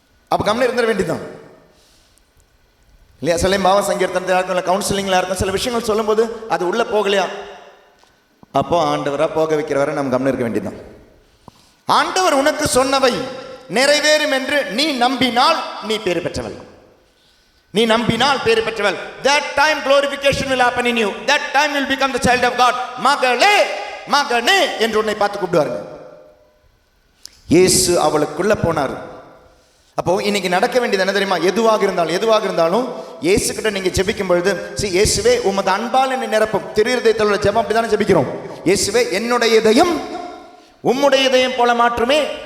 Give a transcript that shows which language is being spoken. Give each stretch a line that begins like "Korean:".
Tamil: அப்போ கம்மியாக இருந்துட வேண்டியதுதான் இல்லையா? சில பாவ சங்கீர்த்தனத்தில் இருக்கும், இல்லை கவுன்சிலிங்கில் இருக்கும், சில விஷயங்கள் சொல்லும்போது அது உள்ளே போகலையா, அப்போ ஆண்டவராக போக வைக்கிறவரை நம்ம கம்மியாக இருக்க வேண்டியதுதான். ஆண்டவர் உனக்கு சொன்னவை நிறைவேறும் என்று நீ நம்பினால் நீ பேறு பெற்றவள். நீ நம்பினால் பேறு பெற்றவள்.
English: That time glorification will happen in you. That time you will become the child of God.
Tamil: மகளே மகனே என்று உன்னை பார்த்து கூப்பிடுவாருங்க. இயேசு அவளுக்குள்ள போனார். அப்போ இன்னைக்கு நடக்க வேண்டியது என்ன தெரியுமா? எதுவாக இருந்தாலும் இயேசு கிட்ட நீங்க ஜெபிக்கும் பொழுது, இயேசுவே உமது அன்பால் என்னை நிரப்பும். திருஹிருதயத்தோட ஜெபம் அப்படிதானே ஜெபிக்கிறோம். இயேசுவே என்னுடைய இதயம் உம்முடைய இதயம் போல மாற்றுமே.